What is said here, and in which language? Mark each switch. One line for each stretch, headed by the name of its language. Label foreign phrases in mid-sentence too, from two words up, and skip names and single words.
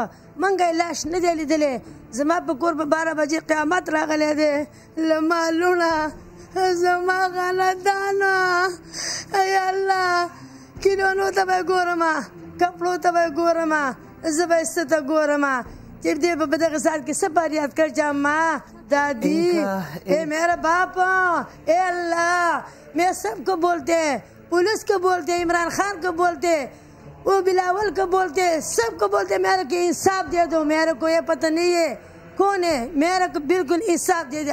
Pashto: منګه یې لاش نه دی لیدلی, زما په کور په 12 بجې قیامت راغلی دی. له مالونه زما غلطانه, ای الله کیلونو ته به ګورم, کپړو ته به ګورم, زه به څه ته ګورم چې دې په دغه ساعت کې څه فریاد کړ چې
Urdu: اماں دادی اے میرا باپ, اے اللہ میں سب کو بولتے ہیں, پولیس کو بولتے ہیں, عمران خان کو بولتے ہیں, وہ بلاول کو بولتے ہیں, سب کو بولتے ہیں میرے کو انصاف دے دو. میرے کو یہ پتہ نہیں ہے کون ہے, میرے کو بالکل انصاف دے دے.